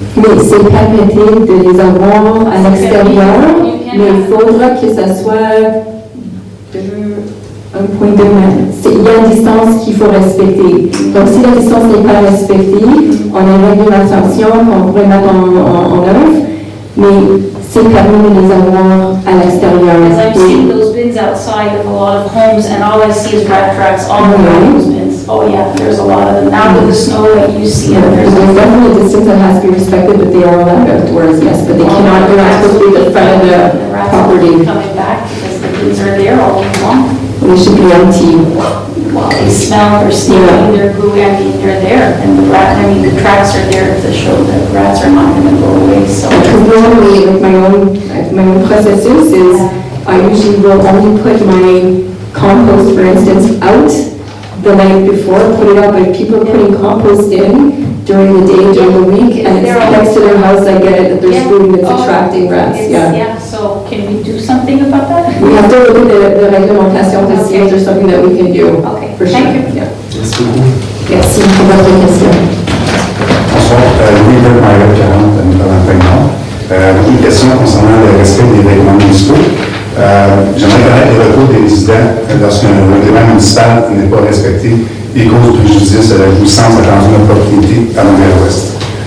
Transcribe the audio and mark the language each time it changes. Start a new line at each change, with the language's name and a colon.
French: Mais c'est permetté de les avoir à l'extérieur, mais il faudra que ça soit un point de main. Il y a une distance qu'il faut respecter. Donc, si la distance n'est pas respectée, on a une réglementation qu'on pourrait mettre en œuvre, mais c'est permis de les avoir à l'extérieur.
English: As I've seen those bins outside of a lot of homes, and all I see is rat tracks all around those bins. Oh yeah, there's a lot of them. Now with the snow, you see it. There's definitely a distance that has to be respected, but they are allowed outdoors, yes, but they're not supposed to be the front of the property. Coming back because the bins are there all day long. They should be empty. Well, they smell, they're stinking, they're gooey, they're there. And the tracks are there to show that rats are not going to go away, so. Because normally, like my own processus is, I usually will only put my compost, for instance, out the night before, put it up, but if people are putting compost in during the day, during the week, and it's next to their house, I get it that there's food that's attracting rats, Yeah, so can we do something about that? We have to look at the réglementation to see if there's something that we can do. Okay, For sure. thank you. Yeah.
French: Merci beaucoup. Merci pour votre question. Bonsoir, Louis de Montréal-Ouest, à Montréal-Ouest. Une question concernant le respect des règlements municipaux. J'aimerais connaître les recours des résidents lorsqu'un règlement municipal n'est pas respecté et cause préjudice à la jouissance attendue de la propriété à Montréal-Ouest.